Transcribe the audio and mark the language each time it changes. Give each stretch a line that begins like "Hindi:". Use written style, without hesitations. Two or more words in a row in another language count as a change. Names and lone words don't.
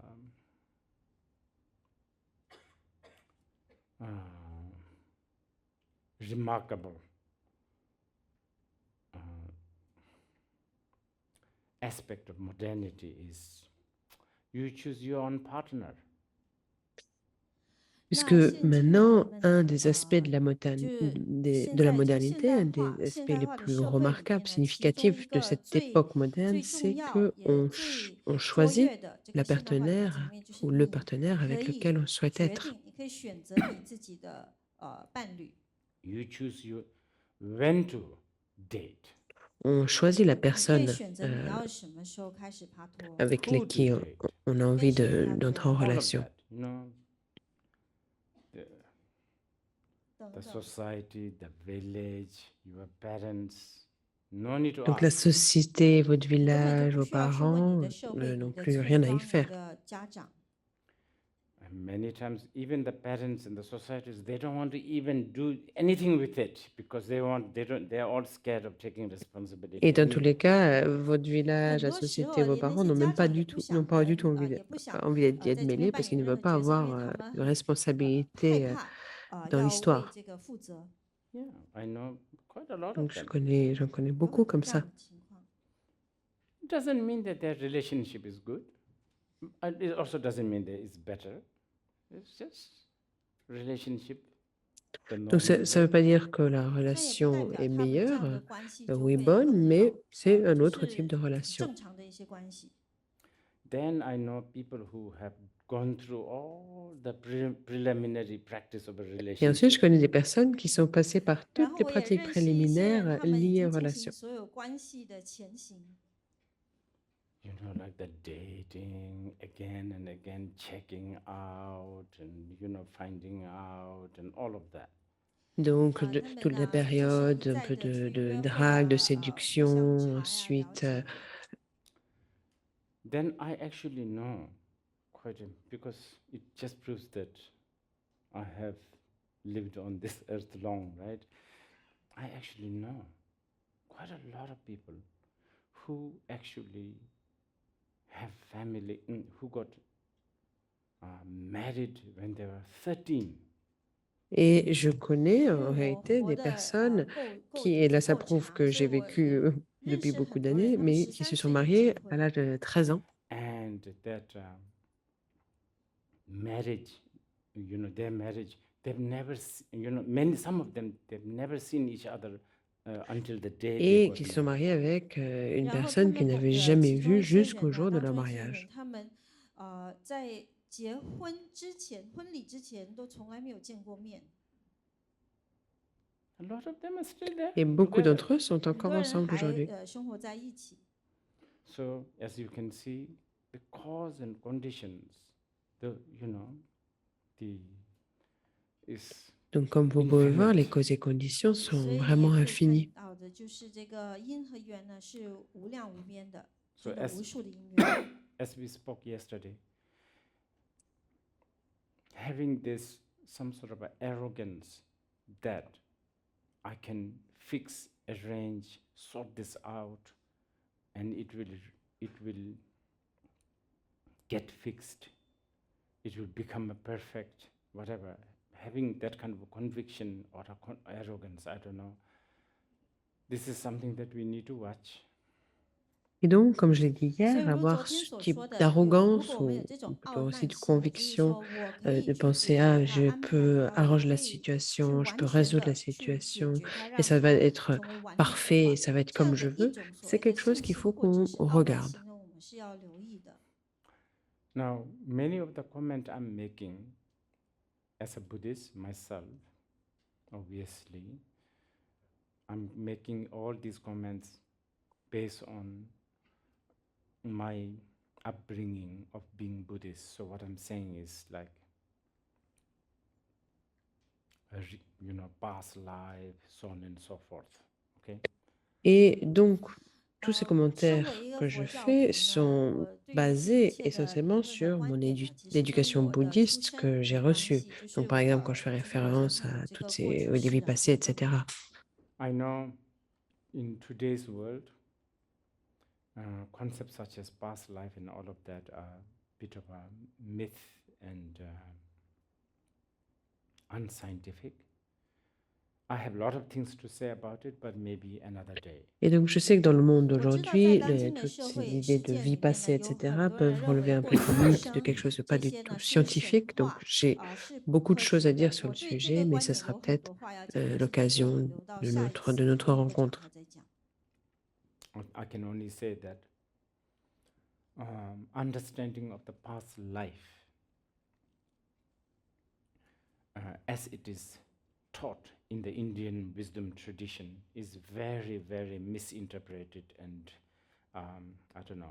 English: Remarkable aspect of modernity is you choose your own partner.
French: Puisque maintenant, un des aspects de la modernité, un des aspects les plus remarquables, significatifs de cette époque moderne, c'est qu'on choisit la partenaire ou le partenaire avec lequel on souhaite être.
Chinese: 你可以选择你自己的伴侣。
English: You choose when to date.
French: on choisit la
Chinese: 你可以
French: personne
Chinese: 选择你要什么时候开始爬托，
French: avec
English: Who to
French: qui
English: date,
French: on a envie d'entrer en
English: all of
French: relation.
English: that, you know, the,
Chinese: 等
English: the
Chinese: 等。
English: society, the village, your parents, no need to
French: Donc la
English: ask.
French: société, votre
Chinese: 根本就
French: village,
Chinese: 不
French: vos
Chinese: 需要去问你
French: parents
Chinese: 的社会、
French: n'ont
Chinese: 你的
French: plus
Chinese: 村
French: rien à y
Chinese: 庄、你
French: faire.
Chinese: 的家长。
English: And many times, even the parents in the societies, they don't want to even do anything with it because they're all scared of taking responsibility.
French: Et dans
English: And
French: tous les cas, votre
Chinese: 很
French: village, la
Chinese: 多时
French: société,
Chinese: 候
French: vos
Chinese: 连那
French: parents
Chinese: 些
French: n'ont
Chinese: 家
French: même pas
Chinese: 长也
French: du
Chinese: 不
French: tout,
Chinese: 想
French: n'ont pas du tout
Chinese: 跟
French: envie
Chinese: 也不想
French: envie d'y être
Chinese: 在这边
French: mêlés
Chinese: 扮
French: parce qu'ils
Chinese: 演
French: ne
Chinese: 任
French: veulent
Chinese: 何
French: pas
Chinese: 角色，因
French: avoir
Chinese: 为他们
French: de
Chinese: 很害
French: responsabilité
Chinese: 怕
French: dans
Chinese: 要为
French: l'histoire.
Chinese: 这个负责。
English: yeah, I know quite a lot
French: Donc
English: of them.
French: j'en connais
Chinese: 有
French: beaucoup
Chinese: 很多
French: comme
Chinese: 这样
French: ça.
Chinese: 的情况。
English: It doesn't mean that their relationship is good. And it also doesn't mean that it's better. It's just relationship, the
French: Donc ça ne
English: normal
French: veut
English: way.
French: pas dire que la
Chinese: 它也不代
French: relation
Chinese: 表
French: est
Chinese: 他们这样
French: meilleure
Chinese: 的关系
French: ou
Chinese: 就
French: est
Chinese: 会
French: bonne,
Chinese: 更
French: mais
Chinese: 好，
French: c'est un
Chinese: 就
French: autre type
Chinese: 是
French: de relation.
Chinese: 正常的一些关系。
English: Then I know people who have gone through all the preliminary practice of a
French: Et ensuite, je
English: relationship.
French: connais des personnes qui sont passées par
Chinese: 然
French: toutes
Chinese: 后
French: les
Chinese: 我也
French: pratiques
Chinese: 认识一些人，
French: préliminaires
Chinese: 他们已
French: liées
Chinese: 经
French: aux
Chinese: 进
French: relations.
Chinese: 行所有关系的前行。
English: You know, like the dating again and again, checking out and, you know, finding out and all of that.
French: Donc,
Chinese: 他们
French: toute la
Chinese: 呢就是一
French: période, un
Chinese: 再
French: peu
Chinese: 的去
French: de
Chinese: 约会
French: drague, de
Chinese: 互相
French: séduction,
Chinese: 查呀、了
French: ensuite
Chinese: 解。
English: Then I actually know quite a, because it just proves that I have lived on this earth long, right? I actually know quite a lot of people who actually have family, who got married when they were 13.
French: Et je connais
Chinese: 因
French: en
Chinese: 为我
French: réalité
Chinese: 活
French: des
Chinese: 的
French: personnes
Chinese: 够
French: qui, et là
Chinese: 够
French: ça prouve
Chinese: 长，
French: que
Chinese: 所以
French: j'ai
Chinese: 我
French: vécu
Chinese: 认
French: depuis
Chinese: 识
French: beaucoup
Chinese: 很多人，
French: d'années,
Chinese: 他们
French: mais qui
Chinese: 13
French: se sont
Chinese: 岁就
French: mariés
Chinese: 结
French: à
Chinese: 婚，
French: l'âge de 13 ans.
English: And that marriage, you know, their marriage, they've never, you know, some of them, they've never seen each other until the day they
French: Et
English: got
French: qui se sont
English: married.
French: mariés avec une
Chinese: 然后他
French: personne
Chinese: 们
French: qu'ils n'avaient jamais
Chinese: 其中
French: vue
Chinese: 一些
French: jusqu'au
Chinese: 人呢，
French: jour de
Chinese: 当
French: leur
Chinese: 中一些人，
French: mariage.
Chinese: 他们在结婚之前、婚礼之前都从来没有见过面。
English: A lot of them are still there.
French: Et beaucoup
English: together.
French: d'entre eux sont
Chinese: 很
French: encore
Chinese: 多人
French: ensemble
Chinese: 还
French: aujourd'hui.
Chinese: 生活在一起。
English: So as you can see, the cause and conditions, the, you know, the is
French: Donc comme vous pouvez voir, les
English: infinite.
French: causes et conditions
Chinese: 所
French: sont
Chinese: 以你
French: vraiment
Chinese: 也可以
French: infinies.
Chinese: 看到的就是这个因和缘呢是无量无边的，
English: So
Chinese: 真的
English: as
Chinese: 无数的因缘。
English: as we spoke yesterday, having this some sort of a arrogance that I can fix, arrange, sort this out, and it will get fixed. It will become a perfect whatever. Having that kind of a conviction or arrogance, I don't know. This is something that we need to watch.
French: Et donc, comme je l'ai dit
Chinese: 所以
French: hier,
Chinese: 如昨
French: avoir
Chinese: 天
French: ce
Chinese: 所
French: type
Chinese: 说的，如
French: d'arrogance
Chinese: 果我们
French: ou
Chinese: 有这种
French: plutôt
Chinese: 傲
French: aussi
Chinese: 慢
French: de
Chinese: 心，就是
French: conviction,
Chinese: 说我可以
French: de
Chinese: 去
French: penser
Chinese: 主导 ah 它、
French: je
Chinese: 安排
French: peux
Chinese: 它，我
French: arranger la
Chinese: 可以去
French: situation, je
Chinese: 完
French: peux
Chinese: 全
French: résoudre la
Chinese: 的去解
French: situation
Chinese: 决它，
French: et
Chinese: 让
French: ça va
Chinese: 它
French: être
Chinese: 成为完美的
French: parfait
Chinese: 话
French: et ça va être
Chinese: 这样
French: comme
Chinese: 的
French: je
Chinese: 一
French: veux,
Chinese: 种所
French: c'est
Chinese: 谓的
French: quelque chose
Chinese: 信
French: qu'il
Chinese: 心
French: faut
Chinese: 或者
French: qu'on
Chinese: 是傲慢
French: regarde.
Chinese: 心呢，我们是要留意的。
English: Now, many of the comments I'm making as a Buddhist myself, obviously, I'm making all these comments based on my upbringing of being Buddhist. So what I'm saying is like, you know, past life, so on and so forth. Okay.
French: Et donc, tous ces
Chinese: 身
French: commentaires
Chinese: 为一个
French: que je
Chinese: 佛教徒
French: fais
Chinese: 呢，
French: sont
Chinese: 我对于这一
French: basés
Chinese: 切的
French: essentiellement
Chinese: 评论的
French: sur
Chinese: 观
French: mon
Chinese: 点呢，其实跟
French: l'éducation
Chinese: 我的出
French: bouddhiste
Chinese: 身
French: que
Chinese: 有
French: j'ai
Chinese: 关
French: reçue.
Chinese: 系，就是
French: Donc, par exemple, quand je
Chinese: 祖
French: fais
Chinese: 父母
French: référence
Chinese: 亲
French: à
Chinese: 这
French: toutes
Chinese: 个过
French: ces
Chinese: 去
French: aux
Chinese: 世
French: vies
Chinese: 的
French: passées,
Chinese: 部分。
French: etc.
English: I know in today's world, concepts such as past life and all of that are a bit of a myth and unscientific. I have a lot of things to say about it, but maybe another day.
French: Et donc, je sais que dans le monde
Chinese: 我知道在
French: d'aujourd'hui,
Chinese: 当今的
French: toutes
Chinese: 社
French: ces
Chinese: 会
French: idées
Chinese: 世
French: de
Chinese: 界
French: vie
Chinese: 里面
French: passée,
Chinese: 呢，有
French: etc.,
Chinese: 很多人
French: peuvent
Chinese: 认
French: relever
Chinese: 为
French: un
Chinese: 过
French: peu
Chinese: 去
French: du
Chinese: 的
French: mythe, de
Chinese: 生
French: quelque chose de pas
Chinese: 这
French: du
Chinese: 些
French: tout
Chinese: 呢是神
French: scientifique. Donc,
Chinese: 话，
French: j'ai
Chinese: 是不
French: beaucoup de
Chinese: 科
French: choses
Chinese: 学
French: à dire
Chinese: 的。
French: sur
Chinese: 我
French: le
Chinese: 对这
French: sujet,
Chinese: 个
French: mais
Chinese: 观
French: ce
Chinese: 点
French: sera
Chinese: 有很
French: peut-être
Chinese: 多话要讲，但是这个我
French: l'occasion
Chinese: 们留到
French: de
Chinese: 下一
French: notre
Chinese: 次有空
French: rencontre.
Chinese: 再讲。
English: I can only say that understanding of the past life as it is taught in the Indian wisdom tradition is very, very misinterpreted, and I don't know.